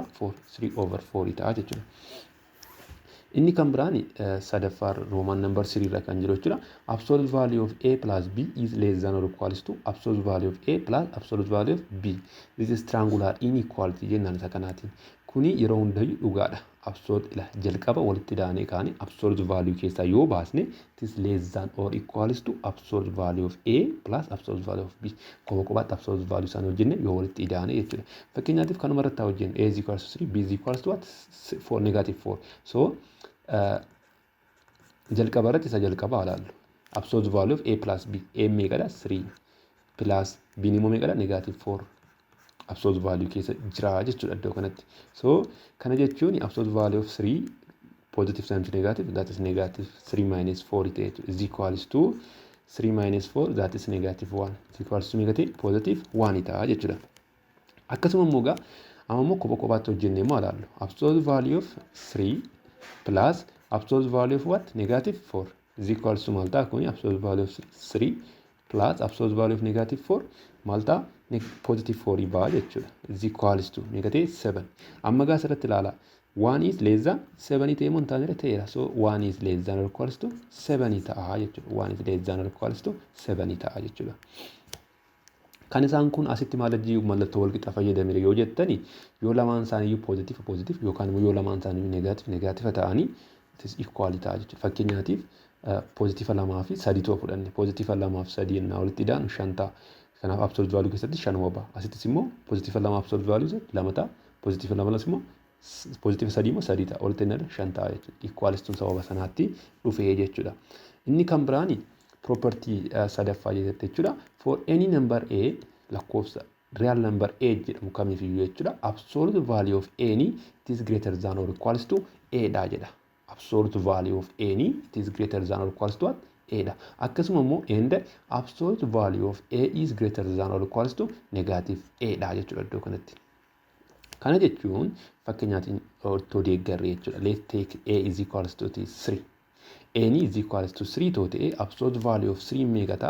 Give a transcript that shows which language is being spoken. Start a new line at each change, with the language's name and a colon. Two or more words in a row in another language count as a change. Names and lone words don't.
Oromo: 4 3 over 4 ta'a jechuudha. Inni kan biraani sadaffaa
English: Roman number
Oromo: 3 irra kan jiru jechuudha.
English: Absolute value of A plus B is less than or equals to absolute value of A plus absolute value of B. This is triangular inequality
Oromo: jennaan isa kanaatiin. Kuni yeroo hundayyuu dhugaadha.
English: Absolute
Oromo: jalqaba walitti daanee kaane
English: absolute value
Oromo: keessaa yoo baasne
English: it is less than or equals to absolute value of A plus absolute value of B.
Oromo: Kophaatti
English: absolute value
Oromo: isaanii hojjenne yoo walitti daane jechuudha. Fakkeenyaatiif kanuma irratti hojjenne
English: A is equals to 3 B is equals to what?
Oromo: 4 -4. So jalqaba irratti isa jalqaba ilaallu.
English: Absolute value of A plus B.
Oromo: A meeqadha? 3
English: plus B
Oromo: immoo meeqadha? -4.
English: Absolute value
Oromo: keessa jira jechuudha iddoo kanatti.
English: So
Oromo: kana jechuun
English: absolute value of 3 positive times negative that is -3 minus 4 ta'e is equals to 3 minus 4 that is -1 is equals to negative positive 1
Oromo: ta'a jechuudha. Akkasuma immoo amma immoo kophaatti hojjennee maal ilaallu?
English: Absolute value of 3 plus absolute value of what? -4 is equals to
Oromo: maal ta'a kuni
English: absolute value of 3 plus absolute value of -4
Oromo: maal ta'a? Positive 4 ba'a jechuudha.
English: Is equals to -7.
Oromo: Amma gaa asirratti ilaala. 1
English: is less than
Oromo: 7 ta'e immoo hin taane ta'eera.
English: So 1 is less than or equals to 7
Oromo: ta'a jechuudha.
English: 1 is less than or equals to 7
Oromo: ta'a jechuudha. Kan isaan kun asitti maalajii mallattoo walqixa fayyadamire yoo jettani yoo lamaan isaaniiyyuu positive yookaan immoo yoo lamaan isaaniiyyuu negative ta'anii
English: it is equal
Oromo: ta'a jechuudha. Fakkeenyaatiif positive 2 fi 3 fudhanne positive 2 fi 3 ennaa walitti daanu 5 ta'a. Kanaaf
English: absolute value
Oromo: keessatti 5 ba'a. Asittis immoo positive 2 absolute value 2 ta'a. Positive 2 immoo positive 3 immoo 3 ta'a. Walitti daanu 5 ta'a jechuudha. Equalistuun sababa sanaatti dhufee jechuudha. Inni kan biraani property sadaffaa jechuudha.
English: For any number A lakkoofsa real number A
Oromo: jedhamu kamiifiyyuu jechuudha.
English: Absolute value of any it is greater than or equals to A
Oromo: dha jedha.
English: Absolute value of any it is greater than or equals to what? A
Oromo: dha. Akkasuma immoo
English: and absolute value of A is greater than or equals to negative A
Oromo: dha jechuudha iddoo kanatti. Kana jechuun fakkeenyaatiin ortoo deeggarree jechuudha.
English: Let's take A is equals to 3. n is equals to 3 too ta'e absolute value of 3
Oromo: meeqa ta'a?